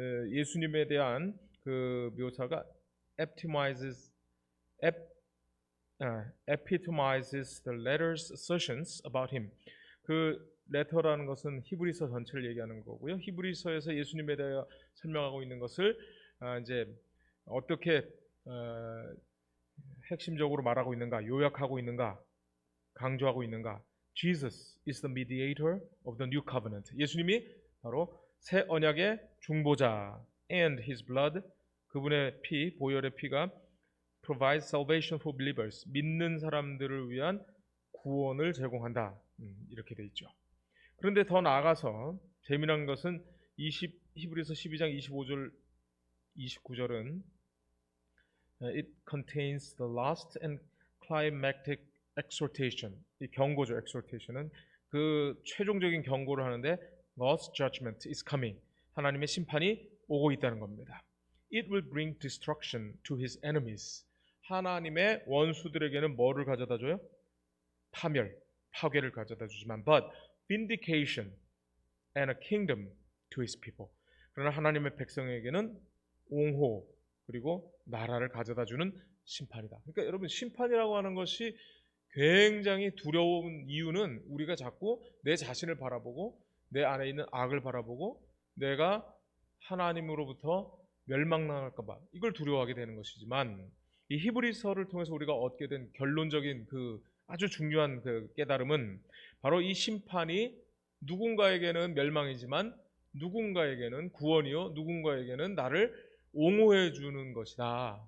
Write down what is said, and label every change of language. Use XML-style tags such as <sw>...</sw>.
<ko>예수님에 대한 그 묘사가</ko> <en>epitomizes the letter's assertions about him.</en> <ko>그 레터라는 것은 히브리서 전체를 얘기하는 거고요. 히브리서에서 예수님에 대해 설명하고 있는 것을 이제 어떻게 핵심적으로 말하고 있는가, 요약하고 있는가, 강조하고 있는가.</ko> <en>Jesus is the mediator of the new covenant.</en> <ko>예수님이 바로 새 언약의 중보자.</ko> <en>And his blood,</en> <ko>그분의 피, 보혈의 피가</ko> <en>provides salvation for believers.</en> <ko>믿는 사람들을 위한 구원을 제공한다. 이렇게 돼 있죠. 그런데 더 나아가서 재미난 것은 히브리서 12장 25절, 29절은</ko> <en>It contains the last and climactic exhortation.</en> <ko>이 경고죠. exhortation은 그 최종적인 경고를 하는데</ko> <en>God's judgment is coming.</en> <ko>하나님의 심판이 오고 있다는 겁니다.</ko> <en>It will bring destruction to his enemies.</en> <ko>하나님의 원수들에게는 뭐를 가져다 줘요? 파멸, 파괴를 가져다 주지만</ko> <en>but vindication and a kingdom to his people.</en> <ko>그러나 하나님의 백성에게는 옹호 그리고 나라를 가져다 주는 심판이다. 그러니까 여러분, 심판이라고 하는 것이 굉장히 두려운 이유는 우리가 자꾸 내 자신을 바라보고 내 안에 있는 악을 바라보고 내가 하나님으로부터 멸망당할까 봐 이걸 두려워하게 되는 것이지만, 이 히브리서를 통해서 우리가 얻게 된 결론적인 그 아주 중요한 그 깨달음은 바로 이 심판이 누군가에게는 멸망이지만 누군가에게는 구원이요, 누군가에게는 나를 옹호해 주는 것이다.</ko>